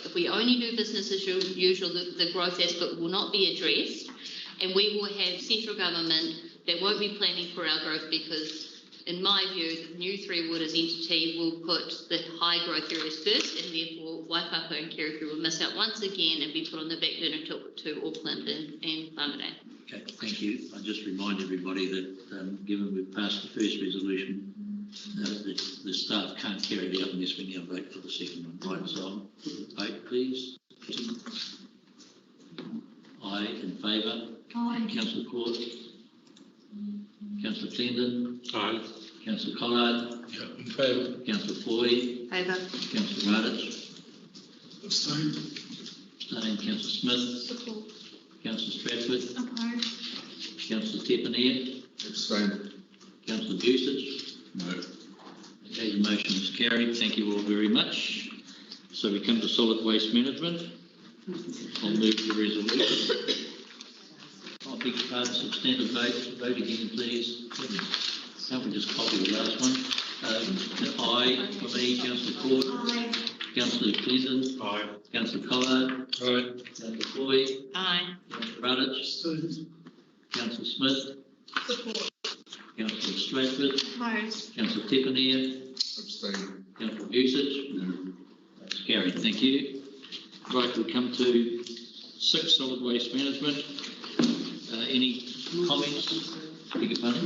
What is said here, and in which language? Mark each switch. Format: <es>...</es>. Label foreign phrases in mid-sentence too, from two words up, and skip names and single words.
<en>If we only do business as usual, the growth aspect will not be addressed, and we will have central government that won't be planning for our growth because, in my view, the new Three Waters entity will put the high growth areas first, and therefore Waipapa and Kerikeri will miss out once again and be put on the back burner to Auckland and Whangarei. Okay, thank you. I just remind everybody that given we've passed the first resolution, the staff can't carry it out unless we now vote for the second one. Right, so vote please. Aye, in favour. Aye. Councillor Court. Councillor Clendon. Aye. Councillor Collard. In favour. Councillor Foy. Favour. Councillor Radich. Abstain. Abstain. Councillor Smith. Support. Councillor Stratford. Opposed. Councillor Tepanier. Abstain. Councillor Busich. No. Okay, the motion is carried. Thank you all very much. So we come to solid waste management. I'll move the resolution. I beg your pardon, substantive vote. Vote again, please. Can't we just copy the last one? Aye for me, Councillor Court. Aye. Councillor Clendon. Aye. Councillor Collard. Aye. Councillor Foy. Aye. Councillor Radich. Councillor Smith. Support. Councillor Stratford. Opposed. Councillor Tepanier. Abstain. Councillor Busich. No. That's carried. Thank you. Right, we come to 6, solid waste management. Any comments? Beg your pardon?</en>